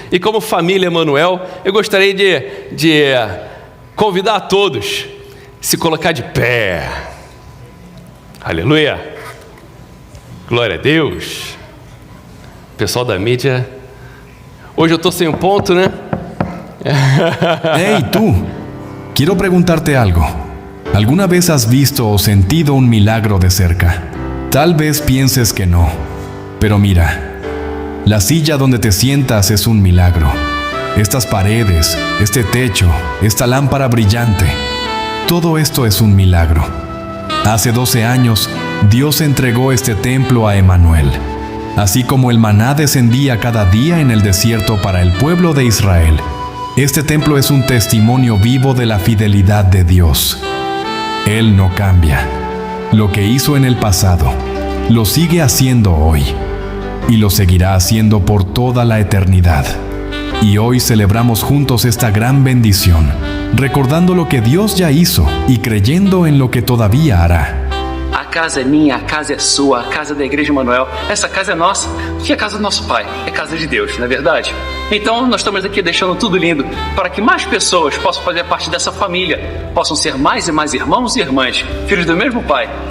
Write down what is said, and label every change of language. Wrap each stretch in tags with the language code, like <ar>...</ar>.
<pt>E como família Emanuel, eu gostaria de convidar a todos a se colocar de pé. Aleluia, glória a Deus. Pessoal da mídia, hoje eu estou sem um ponto, né?</pt> <es>Hey, tú. Quiero preguntarte algo. ¿Alguna vez has visto o sentido un milagro de cerca? Tal vez pienses que no, pero mira, la silla donde te sientas es un milagro. Estas paredes, este techo, esta lámpara brillante, todo esto es un milagro. Hace 12 años, Dios entregó este templo a Emanuel, así como el maná descendía cada día en el desierto para el pueblo de Israel. Este templo es un testimonio vivo de la fidelidad de Dios. Él no cambia. Lo que hizo en el pasado, lo sigue haciendo hoy. Y lo seguirá haciendo por toda la eternidad. Y hoy celebramos juntos esta gran bendición, recordando lo que Dios ya hizo y creyendo en lo que todavía hará.</es> <pt>A casa é minha, a casa é sua, a casa da Igreja Emanuel. Essa casa é nossa, porque é a casa do nosso Pai, é casa de Deus, não é verdade? Então nós estamos aqui deixando tudo lindo para que mais pessoas possam fazer parte dessa família, possam ser mais e mais irmãos e irmãs, filhos do mesmo Pai.</pt>